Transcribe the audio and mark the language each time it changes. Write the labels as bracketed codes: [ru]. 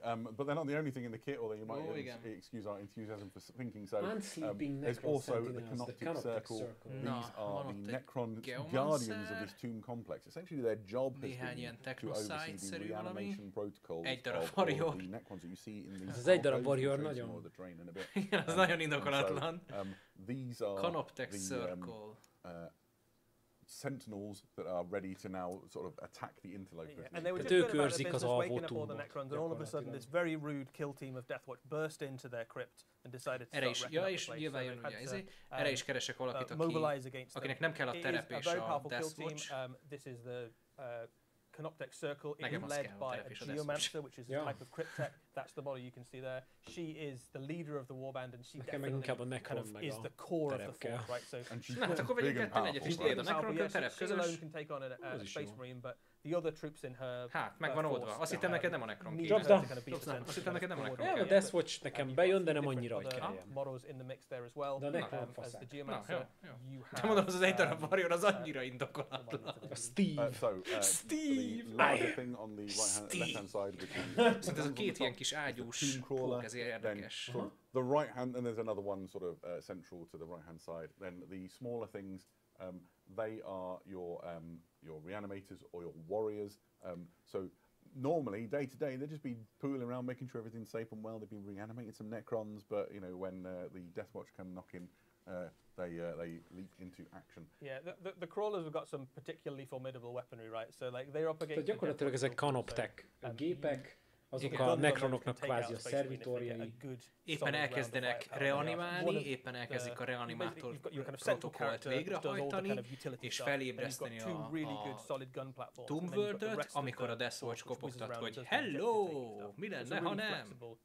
[en] But they're not the only thing in the kit, although you might excuse our enthusiasm for thinking so. There's also the Canoptic Circle. These are the Necron guardians of this tomb complex. Essentially, their job has been to oversee the reanimation protocols of the Necrons that you see in these. [hu] Ez egy darab warrior, nagyon. Igen, az nagyon indokolatlan. [en] These are Canoptic Circle. Sentinels that are ready to now sort of attack the interlopers. And they were just waking up all the Necrons, and all of a sudden this very rude kill team of Deathwatch burst into their crypt and decided to start wrecking up the place. [hu] Erre is keresek valakit, akinek nem kell a terep és a Deathwatch. [en] This is the Canoptic Circle. It is led by a Geomancer, which is a type of cryptech. That's the model you can see there. She is the leader of the warband, and she definitely kind of is the core of the force, right? So she's big and powerful. She alone can take on a Space Marine, but the other troops in her [hu] megvan oldva. Azt hittem neked nem a Necron. Azt hittem neked nem a Necron. A Deathwatch nekem bejön, de nem annyira, hogy kelljen. [en] Models in the mix there as well. [hu] De a Necron faszák. Te mondom, az egy darab warrior, az annyira indokolatlan. Steve! [en] The larger thing on the left-hand side, which is [hu] ez a két ilyen kis ágyús pók, ez érdekes. [en] The right hand, and there's another one sort of central to the right-hand side. Then the smaller things, they are your reanimators or your warriors. So normally, day to day, they'd just be pooling around, making sure everything's safe and well. They've been reanimating some Necrons, but you know when the Deathwatch come knocking, they leap into action. Yeah, the crawlers have got some particularly formidable weaponry, right? So like they're up against. [hu] Tehát gyakorlatilag ezek Canoptek gépek, Azok a nekronoknak kvázi a szervitorjai. Éppen elkezdenek reanimálni, éppen elkezdik a reanimátor protokollt végrehajtani, és felébreszteni a Tomb World-öt, amikor a Death Watch kopogtat, hogy hello, mi lenne, ha nem?